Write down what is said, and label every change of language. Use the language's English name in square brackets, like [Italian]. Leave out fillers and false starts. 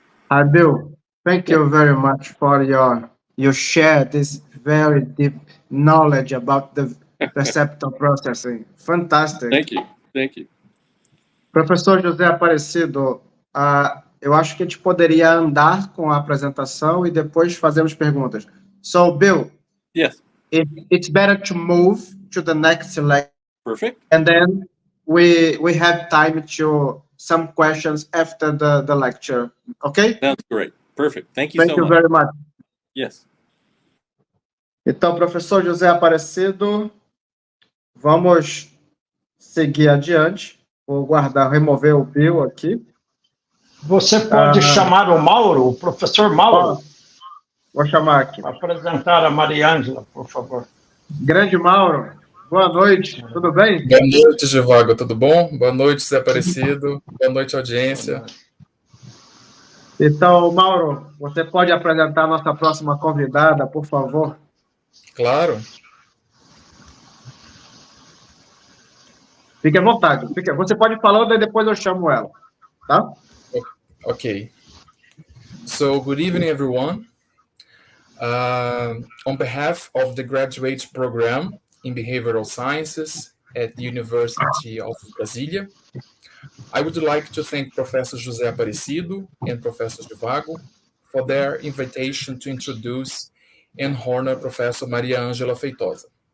[English] Hi, Bill. Thank you very much for your share this very deep knowledge about the receptor processing. Fantastic. Thank you. Thank you. [Portuguese] Professor José Aparecido, eu acho que a gente poderia andar com a apresentação e depois fazermos perguntas. [English] So, Bill, Yes. It's better to move to the next lecture. Perfect. And then we have time to some questions after the lecture. Okay? Sounds great. Perfect. Thank you Thank so you much. very much. Yes. [Portuguese] Então, professor José Aparecido, vamos seguir adiante. Vou remover o Bill aqui. Você pode chamar o Mauro, o professor Mauro? Vou chamar aqui. Apresentar a Mariângela, por favor. Grande Mauro, boa noite, tudo bem? Boa noite, Givago, tudo bom? Boa noite, Zé Aparecido. Boa noite, audiência. Então, Mauro, você pode apresentar a nossa próxima convidada, por favor? Claro. Fique à vontade. Você pode ir falando e depois eu chamo ela, tá? [English] Okay. So, good evening, everyone. On behalf of the graduate program in behavioral sciences at the University of Brasília, I would like to thank Professor José Aparecido and Professor Zhivago for their invitation to introduce and honor Professor Maria Ângela Feitosa.